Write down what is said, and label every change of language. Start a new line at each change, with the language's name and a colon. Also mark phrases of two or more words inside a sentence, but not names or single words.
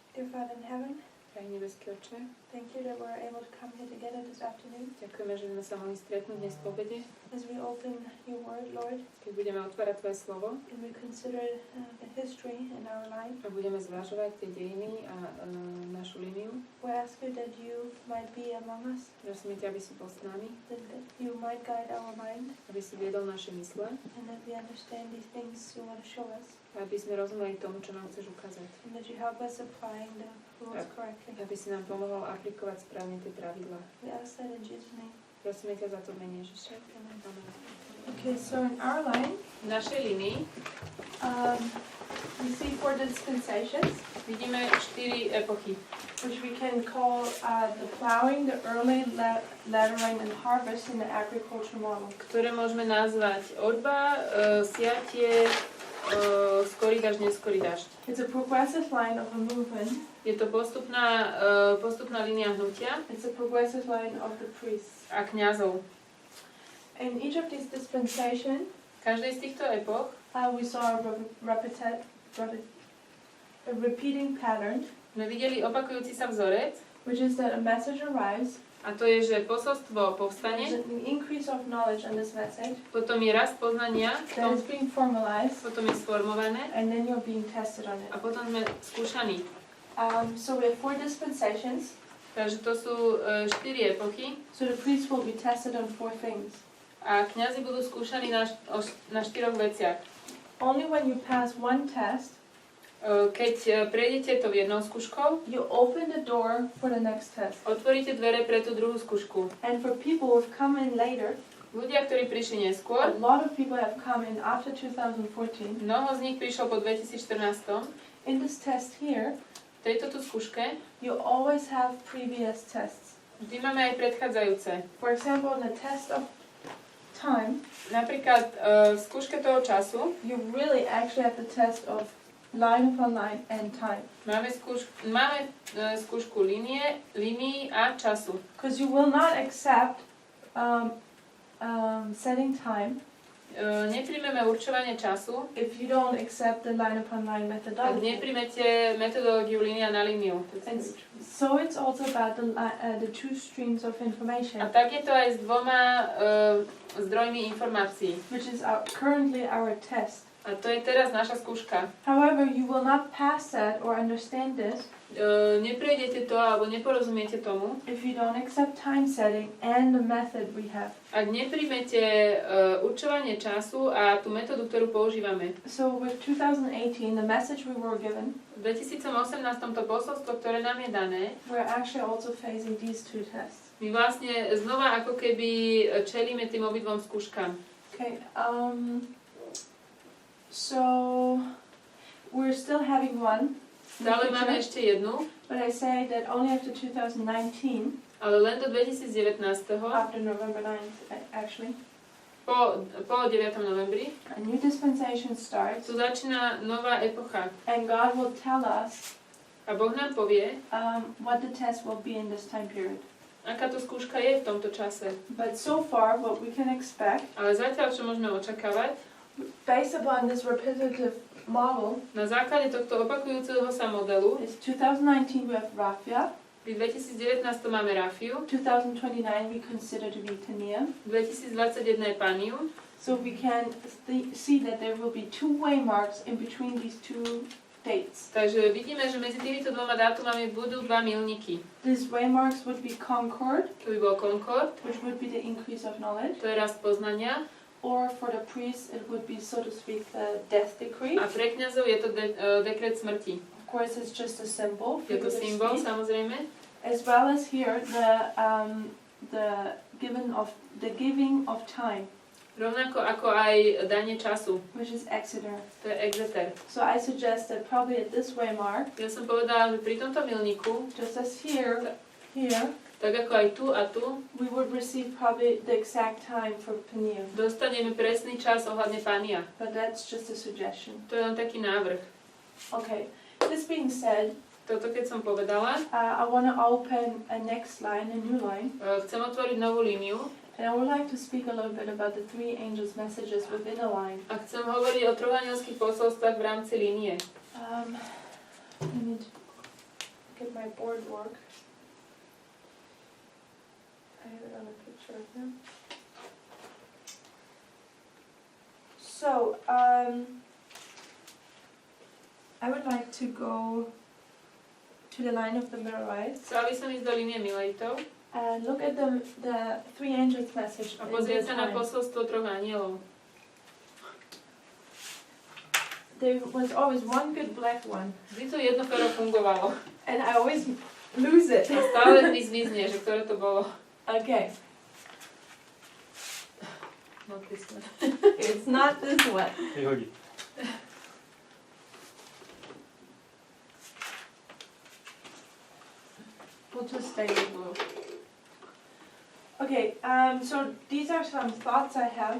English: Dear Father in heaven,
Slovak: Drahý nebeský Otče,
English: thank you that we're able to come here together this afternoon.
Slovak: ďakujeme, že sme sa mohli stretnúť dnes po obede.
English: As we open your word, Lord,
Slovak: Keď budeme otvárať Tvoje slovo
English: and we consider the history in our life,
Slovak: a budeme zvažovať tie dejiny a našu líniu,
English: we ask you that you might be among us,
Slovak: prosíme ťa, aby si bol s nami,
English: that you might guide our mind,
Slovak: aby si viedol naše mysle,
English: and that we understand these things you want to show us,
Slovak: aby sme rozumeli tomu, čo nám chceš ukázať.
English: and that you help us applying the rules correctly.
Slovak: Aby si nám pomohol aplikovať správne tie pravidlá.
English: We ask that in Jesus' name.
Slovak: Prosíme ťa za to v mene Ježiša.
English: Amen.
Slovak: Amen.
English: Okay, so in our line,
Slovak: V našej línii
English: we see 4 dispensations,
Slovak: vidíme 4 epochy,
English: which we can call the plowing, the early lattering, and harvest in the agriculture model.
Slovak: ktoré môžeme nazvať oľba, siatie, skorý dažď, neskorý dažď.
English: It's a progressive line of a movement.
Slovak: Je to postupná línia hnutia
English: It's a progressive line of the priests.
Slovak: a kňazov.
English: In each of these dispensations,
Slovak: V každej z týchto epoch
English: we saw a repeating pattern,
Slovak: sme videli opakujúci sa vzorec,
English: which is that a message arrives,
Slovak: a to je, že posolstvo
English: there's
Slovak: povstane,
English: an increase of knowledge in this message,
Slovak: potom je rast poznania,
English: that is being formalized,
Slovak: potom je sformované
English: and then you're being tested on it.
Slovak: a potom sme skúšaní.
English: So we have 4 dispensations,
Slovak: Takže to sú 4 epochy
English: so the priests will be tested on 4 things.
Slovak: a kňazi budú skúšaní na 4 veciach.
English: Only when you pass one test,
Slovak: Keď prejdete to jednou skúškou,
English: you open the door for the next test.
Slovak: otvoríte dvere pre tú druhú skúšku.
English: And for people who have come in later,
Slovak: Ľudia, ktorí prišli
English: a
Slovak: neskôr,
English: lot of people have come in after 2014.
Slovak: mnoho z nich prišlo po 2014.
English: In this test here,
Slovak: V tejto tu skúške
English: you always have previous tests.
Slovak: vždy máme aj predchádzajúce.
English: For example, in the test of time,
Slovak: Napríklad v skúške toho času
English: you really actually have the test of line upon line and time.
Slovak: máme skúšku línií a času.
English: Because you will not accept setting time
Slovak: Nepríjmeme určovanie času,
English: if you don't accept the line upon line
Slovak: ak
English: methodology.
Slovak: nepríjmete metodológiu línia na líniu.
English: And so it's also about the 2 streams of
Slovak: A
English: information,
Slovak: tak je to aj s 2 zdrojmi informácií.
English: which is currently our test.
Slovak: A to je teraz naša skúška.
English: However, you will not pass that or understand this
Slovak: Neprejdete to alebo neporozumiete tomu,
English: if you don't accept time setting and the method we have.
Slovak: ak nepríjmete určovanie času a tú metódu, ktorú používame.
English: So with 2018, the message we were given,
Slovak: V 2018 to posolstvo, ktoré nám je dané,
English: we're actually also facing these 2 tests.
Slovak: my vlastne znova ako keby čelíme tým obidvom skúškam.
English: Okay, so we're still having one.
Slovak: Stále máme ešte jednu,
English: But I say that only after 2019,
Slovak: ale len do 2019.
English: after November 9th, actually,
Slovak: Po 9. novembri
English: a new dispensation starts,
Slovak: tu začína nová epocha.
English: and God will tell us
Slovak: A Boh nám povie,
English: what the test will be in this time period.
Slovak: aká to skúška je v tomto čase.
English: But so far, what we can expect,
Slovak: Ale zatiaľ, čo môžeme očakávať,
English: based upon this repetitive model,
Slovak: na základe tohto opakujúceho sa modelu,
English: is 2019 we have Raphia,
Slovak: v 2019 máme Rafiu,
English: 2029 we consider to be Tanium.
Slovak: 2021 je Panium,
English: So we can see that there will be 2 waymarks in between these 2 dates.
Slovak: takže vidíme, že medzi týmito 2 dátumami budú 2 milníky.
English: These waymarks would be Concord,
Slovak: To by bol Concord,
English: which would be the increase of knowledge,
Slovak: to je rast poznania,
English: or for the priests it would be, so to speak, the death decree.
Slovak: a pre kňazov je to dekret smrti.
English: Of course, it's just a symbol.
Slovak: Je to symbol,
English: speak.
Slovak: samozrejme.
English: As well as here, the giving of time,
Slovak: Rovnako ako aj danie času,
English: which is Exeter.
Slovak: to je exeter.
English: So I suggest that probably at this waymark,
Slovak: Ja som povedala, že pri tomto milníku,
English: just as here,
Slovak: tak ako aj tu a tu,
English: we would receive probably the exact time for Peniel.
Slovak: dostaneme presný čas ohľadne Pania.
English: But that's just a suggestion.
Slovak: To je len taký návrh.
English: Okay, this being said,
Slovak: Toto keď som povedala,
English: I want to open a next line, a new line.
Slovak: chcem otvoriť novú líniu
English: And I would like to speak a little bit about the 3 angels' messages within a line.
Slovak: a chcem hovoriť o 3 anjelských posolstvách v rámci línie.
English: my board work. I have it on a picture of him. So, I would like to go to the line of the Millerites.
Slovak: Chcela by som ísť do línie Milleritov
English: and look at the three angels message.
Slovak: a pozrieť sa na posolstvo troch anielov.
English: There was always one good black one.
Slovak: Vždy to jedno pero fungovalo.
English: And I always lose it.
Slovak: A stále mi zmizne, že ktoré to bolo.
English: Okay. Not this one. It's not this one.
Slovak: Vyhodí.
English: We'll just stay with blue. Okay, so these are some thoughts I have